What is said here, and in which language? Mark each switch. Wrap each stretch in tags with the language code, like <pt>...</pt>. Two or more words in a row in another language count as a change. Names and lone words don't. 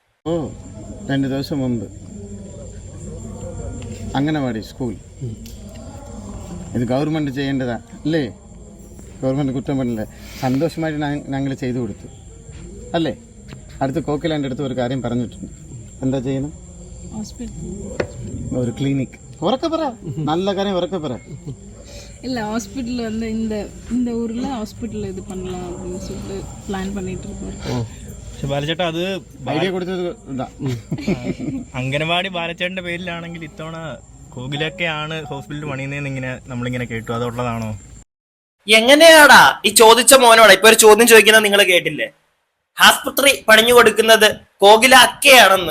<ml>2 ദിവസം മുമ്പ് അംഗനവാടി സ്കൂൾ ഇത് ഗവൺമെൻറ് ചെയ്യേണ്ടതാ അല്ലേ? ഗവൺമെൻറ് കുറ്റം പറ്റില്ല. സന്തോഷമായിട്ട് ഞങ്ങൾ ചെയ്തു കൊടുത്തു അല്ലേ? അടുത്ത് കോക്കിലാൻ്റെ അടുത്ത് ഒരു കാര്യം പറഞ്ഞിട്ടുണ്ട്. എന്താ ചെയ്യണം? ഒരു ക്ലിനിക്. ഉറക്കെ പറ, നല്ല കാര്യം ഉറക്കെ പറ.</ml> <ta>இல்ல ஹாஸ்பிட்டல் வந்து இந்த ஊர்ல ஹாஸ்பிட்டல் இது பண்ணலாம் அப்படின்னு சொல்லிட்டு பிளான் பண்ணிட்டு இருக்கோம்.</ta> <ml>പക്ഷെ ബാലച്ചേട്ടാ അത് ഐഡിയ കൊടുത്തത് ഇതാ. അംഗനവാടി ബാലച്ചേട്ടന്റെ പേരിലാണെങ്കിൽ ഇത്തവണ കോകിലൊക്കെയാണ് ഹോസ്പിറ്റൽ പണിയുന്നതെന്ന് ഇങ്ങനെ നമ്മളിങ്ങനെ കേട്ടു. അതുള്ളതാണോ? എങ്ങനെയാടാ ഈ ചോദിച്ച മോനോടാ ഇപ്പൊ ഒരു ചോദ്യം ചോദിക്കുന്നത് നിങ്ങൾ കേട്ടില്ലേ? ആസ്പത്രി പണിഞ്ഞു കൊടുക്കുന്നത് കോകില അക്കയാണെന്ന്.</ml>